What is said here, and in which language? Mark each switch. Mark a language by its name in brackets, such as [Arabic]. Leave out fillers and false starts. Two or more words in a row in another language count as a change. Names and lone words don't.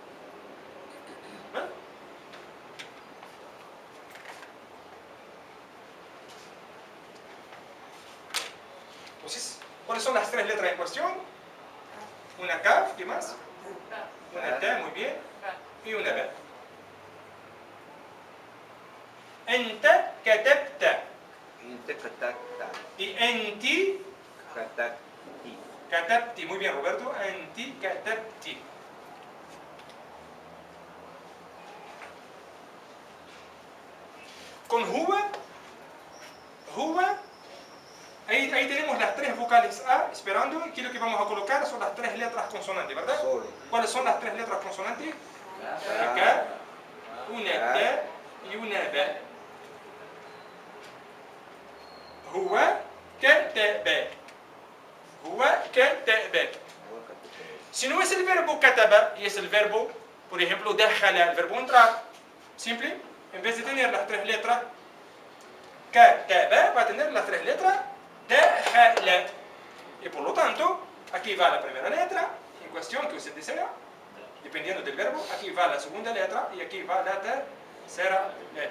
[Spanish] Entonces, ¿cuáles son las tres letras en cuestión? Una kaf, ¿qué más? Una T, muy bien, y una B. [Arabic] أنتَ كتبتَ. إنتَ كتكتَ. Y أنتِ كتكتِ. كتبتِ. [Spanish] Muy bien, Roberto. [Arabic] أنتِ كتبتِ. [Spanish] Con huwa, ahí tenemos las tres vocales A esperando, y aquí lo que vamos a colocar son las tres letras consonantes, ¿verdad? Solo. ¿Cuáles son las tres letras consonantes? Una K, una T y una B. [Arabic] هو كتب. هو كتب. [Spanish] Si no es el verbo kataba y es el verbo, por ejemplo, dakhala, el verbo entrar, simple, en vez de tener las tres letras kataba, va a tener las tres letras dakhala. Y por lo tanto, aquí va la primera letra en cuestión que usted desea, dependiendo del verbo, aquí va la segunda letra y aquí va la tercera letra.